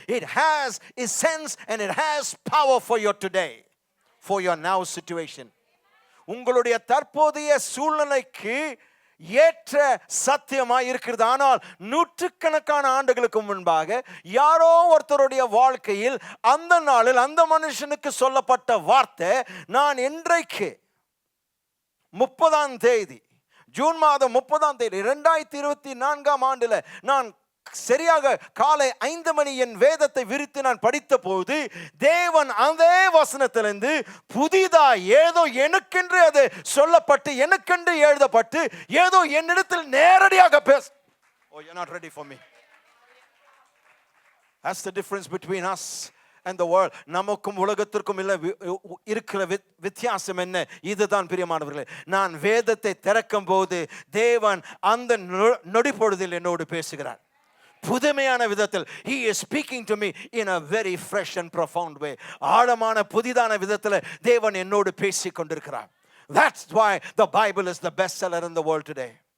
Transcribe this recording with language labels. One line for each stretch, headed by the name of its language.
English: It has essence and it has power for your today, for your now situation.
Tamil: உங்களுடைய தற்போதைய சூழ்நிலைக்கு ஏற்ற சத்தியமாய் இருக்கிறது. ஆனால் நூற்றுக்கணக்கான ஆண்டுகளுக்கு முன்பாக யாரோ ஒருத்தருடைய வாழ்க்கையில் அந்த நாளில் அந்த மனுஷனுக்கு சொல்லப்பட்ட வார்த்தை, நான் இன்றைக்கு 30ஆம் தேதி ஜூன் மாதம் 30ஆம் தேதி 2024ஆம் ஆண்டுல நான் சரியாக காலை 5 மணி என் வேதத்தை விரித்து நான் படித்த போது தேவன் அதே வசனத்திலிருந்து புதிதா ஏதோ எனக்கென்று அது சொல்லப்பட்டு எனக்கென்று எழுதப்பட்டு ஏதோ என்னிடத்தில் நேரடியாக பேச.
English: Oh, you're not ready for me. That's the difference between us and the world.
Tamil: நமக்கும் உலகத்திற்கும் இருக்கிற வித்தியாசம் என்ன? இதுதான் பிரியமானவர்களே, நான் வேதத்தை திறக்கும் போது தேவன் அந்த நொடி பொழுதில் என்னோடு பேசுகிறார் புதுமையான விதத்தில்.
English: He is speaking to me in a very fresh and profound way.
Tamil: ஆழமான புதிதான விதத்தில் தேவன் என்னோடு பேசிக் கொண்டிருக்கிறார்.
English: That's why the Bible is the best seller in the world today.